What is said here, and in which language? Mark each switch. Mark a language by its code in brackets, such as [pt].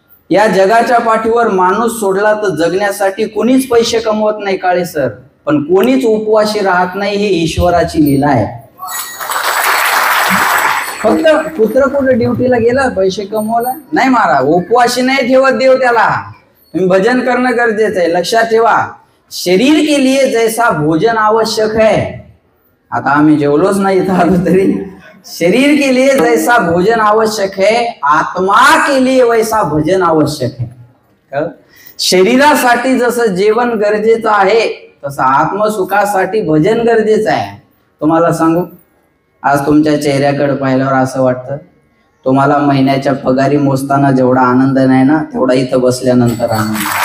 [mr] या जगाच्या पाठीवर माणूस सोडला तर जगण्यासाठी कोणीच पैसे कमवत नाही काळे सर, पण कोणीच उपवाशी राहत नाही. ही ईश्वराची लीला आहे. फक्त पुत्र कुठे ड्युटीला गेला पैसे कमवला नाही महाराज, उपवाशी नाही ठेवत देव त्याला. तुम्ही भजन करणं गरजेचं आहे. लक्षात ठेवा, [hi] शरीर के लिए जैसा भोजन आवश्यक है, [mr] आता आम्ही जेवलोच नाही इथं आलो तरी, [hi] शरीर के लिए जैसा भोजन आवश्यक है, आत्मा के लिए वैसा भजन आवश्यक है. [mr] शरीरासाठी जसं जेवण गरजेचं आहे तसं आत्मसुखासाठी भजन गरजेचं आहे. तुम्हाला सांगू, आज तुमच्या चेहऱ्याकडे पाहिल्यावर असं वाटतं तुम्हाला महिन्याच्या पगारी मोजताना जेवढा आनंद नाही ना, तेवढा इथं बसल्यानंतर आनंद.